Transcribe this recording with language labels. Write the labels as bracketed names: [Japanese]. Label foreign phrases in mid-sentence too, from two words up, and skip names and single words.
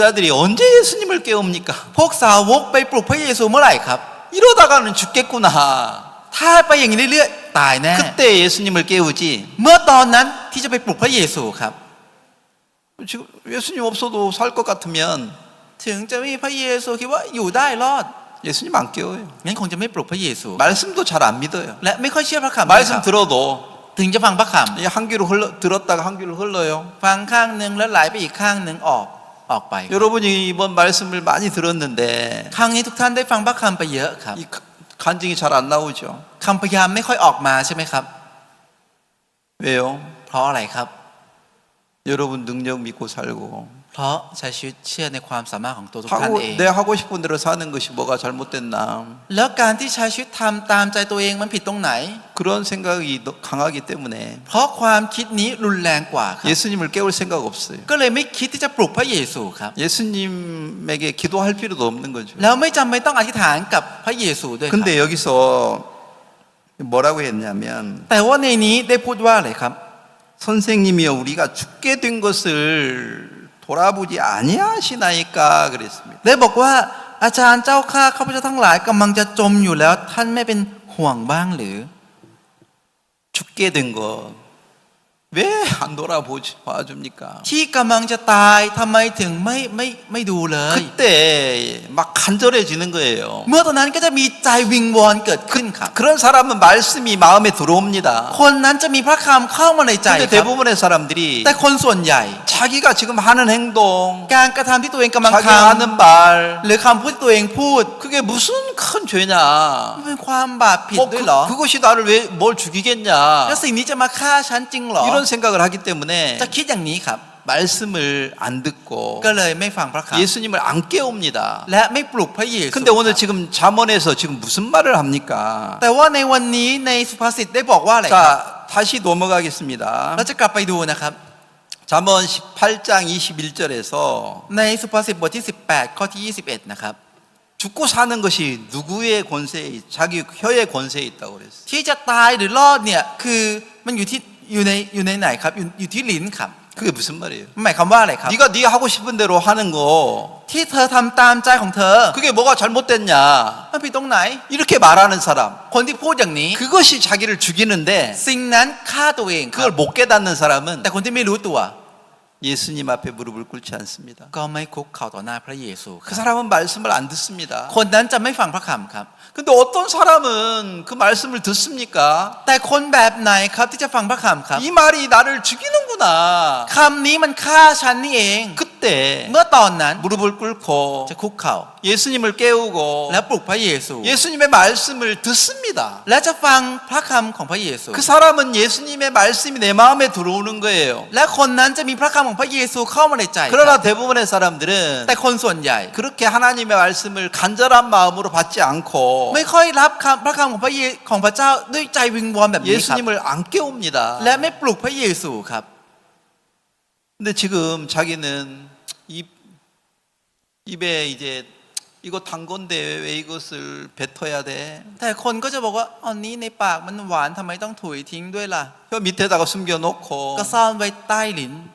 [Korean] 제자들이 언제 예수님을 깨웁니까? [Thai] พวกสาวกไปปลุกพระเยซูเมื่อไหร่ครับ [Korean] 이러다가는 죽겠구나. [Thai] ถ้าไปอย่างนี้เรื่อยๆตายแน่ [Korean] 그때 예수님을 깨우지. [Thai] เมื่อตอนนั้นที่จะไปปลุกพระเยซูครับ [Korean] 지금 예수님 없어도 살 것 같으면 [Thai] ถึงจะมีพระเยซูคิดว่าอยู่ได้รอด [Korean] 예수님 안 깨워요. [Thai] งั้นคงจะไม่ปลุกพระเยซู [Korean] 말씀도 잘 안 믿어요. [Thai] และไม่ค่อยเชื่อพระคำด้วยค [Korean] 말씀 [Thai] รับ [Korean] 들어도 [Thai] ถึงจะฟังพระค [Korean] 이 한 귀로 들었다가 한 귀로 흘러요. [Thai] ำฟังข้างหนึ่งแล้วไหลไปอีกข้างหนึ่งออกไป [Korean] 여러분이 이번 말씀을 많이 들었는데 [Thai] ครั้งนี้ทุกท่านได้ฟังพระคำไปเยอะครับ [Korean] 이 간증이 잘 안 나오죠. [Thai] คำพยายามไม่ค่อยออกมาใช่ไหมครับ [Korean] 왜요? [Thai] เพราะอะไรครับ [Korean] 여러분 능력 믿고 살고 [Thai] เพราะใช้ชีวิตเชื่อในความสามารถของตัวทุกท่านเอง [Korean] 내 하고 싶은 대로 사는 것이 뭐가 잘못됐나 [Thai] แล้วการที่ใช้ชีวิตทำตามใจตัวเองมันผิดตรงไหน [Korean] 그런 생각이 강하기 때문에 [Thai] เพราะความคิดนี้รุนแรงกว่าครับ [Korean] 예수님을 깨울 생각 없어요. [Thai] ก็เลยไม่คิดที่จะปลุกพระเยซูครับ [Korean] 예수님에게 기도할 필요도 없는 거죠. [Thai] แล้วไม่จำเป็นต้องอธิษฐานกับพระเยซูด้วยครับ [Korean] 근데 여기서 뭐라고 했냐면 [Thai] แต่ว่าในนี้ได้พูดว่าอะไรครับ [Korean] 선생님이여 우리가 죽게 된 것을 돌아보지 아니하시나이까 그랬습니다. [Thai] ได้บอกว่าอาจารย์เจ้าข้าข้าพเจ้าทั้งหลายกำลังจะจมอยู่แล้วท่านไม่เป็นห่วงบ้างหรือ [Korean] 죽게 된 것 왜 안 돌아봐줍니까? [Thai] ที่กำลังจะตายทำไมถึงไม่ดูเลย [Korean] 그때 막 간절해지는 거예요. [Thai] เมื่อตอนนั้นก็จะมีใจวิงวอนเกิดขึ้นครับ [Korean] 그런 사람은 말씀이 마음에 들어옵니다. [Thai] คนนั้นจะมีพระคำเข้ามาในใจ [Korean] 근데 [Thai] ครับ [Korean] 대부분의 사람들이 [Thai] แต่คนส่วนใหญ่ [Korean] 자기가 지금 하는 행동, [Thai] การกระทำที่ตัวเองกำลัง [Korean] 자기가 [Thai] ท [Korean] 하는 말, [Thai] ำหรือคำพูดที่ตัวเองพูด [Korean] 그게 무슨 큰 죄냐? [Thai] มันเป็นความบาปผิด [Korean] 뭐 [Thai] ด้วยเหรอ [Korean] 그것이 나를 왜 뭘 죽이겠냐? [Thai] แล้วสิ่งนี้จะมาฆ่าฉันจริงเหรอ [Korean] 이런 생각을 하기 때문에 [Thai] จะคิดอย่างนี้ครับ [Korean] 말씀을 안 듣고 [Thai] ก็เลยไม่ฟังพระคำ [Korean] 예수님을 안 깨웁니다. [Thai] และไม่ปลุกพระเยซู [Korean] 근데 오늘 지금 잠언에서 지금 무슨 말을 합니까? [Thai] แต่ว่าในวันนี้ในสุภาษิตได้บอกว่าอะไรครับ [Korean] 자, 다시 넘어가겠습니다. [Thai] เราจะกลับไปดูนะครับ [Korean] 잠언 18장 21절에서 [Thai] ในสุภาษิตบทที่ 18 ข้อที่ 21 นะครับ [Korean] 죽고 사는 것이 누구의 권세에 자기 혀의 권세에 있다고 그랬어요. [Thai] ที่จะตายหรือรอดเนี่ยคือมันอยู่ในไหนครับอยู่ที่ลิ้นครับ [Korean] 그게 무슨 말이에요? [Thai] หมายความว่าอะไรครับ [Korean] 네가 네 하고 싶은 대로 하는 거 [Thai] ที่เธอทำตามใจของเธอ [Korean] 그게 뭐가 잘못됐냐? [Thai] มันผิดตรงไหน [Korean] 이렇게 말하는 사람 [Thai] คนที่พูดอย่างนี้ [Korean] 그것이 자기를 죽이는데 [Thai] สิ่งนั้นฆ่าตัวเองครับ [Korean] 그걸 못 깨닫는 사람은 [Thai] แต่คนที่ไม่รู้ตัว [Korean] 예수님 앞에 무릎을 꿇지 않습니다. [Thai] ก็ไม่คุกเข่าต่อหน้าพระเยซูค [Korean] 그 [Thai] รับ [Korean] 사람은 말씀을 안 듣습니다. [Thai] คนนั้นจะไม่ฟังพระคำครับ [Korean] 근데 어떤 사람은 그 말씀을 듣습니까? [Thai] แต่คนแบบไหนครับที่จะฟังพระคำครับ [Korean] 이 말이 나를 죽이는구나. [Thai] คำนี้มันฆ่าฉันนี่เอง [Korean] 그때 그때 [Thai] เมื่อตอนนั้น [Korean] 무릎을 꿇고 [Thai] จะคุกเข่า [Korean] 예수님을 깨우고 [Thai] และปลุกพระเยซู [Korean] 예수님의 말씀을 듣습니다. [Thai] และจะฟังพระคำของพระเยซู [Korean] 그 사람은 예수님의 말씀이 내 마음에 들어오는 거예요. [Thai] และคนนั้นจะมีพระคำของพระเยซูเข้ามาในใจ [Korean] 그러나 대부분의 사람들은 [Thai] แต่คนส่วนใหญ่ [Korean] 그렇게 하나님의 말씀을 간절한 마음으로 받지 않고 [Thai] ไม่ค่อยรับพระคำของของพระเจ้าด้วยใจวิงวอนแบบนี้ครับ [Korean] 예수님을 안 깨웁니다. [Thai] และไม่ปลุกพระเยซูครับ [Korean] 근데 지금 자기는 입에 이제 이거 단 건데 왜 이것을 뱉어야 돼? [Thai] แต่คนก็จะบอกว่าอันนี้ในปากมันหวานทำไมต้องถุยทิ้งด้วยล่ะ [Korean] 혀 밑에다가 숨겨놓고 [Thai] ก็ซ่อนไว้ใต้ลิ้น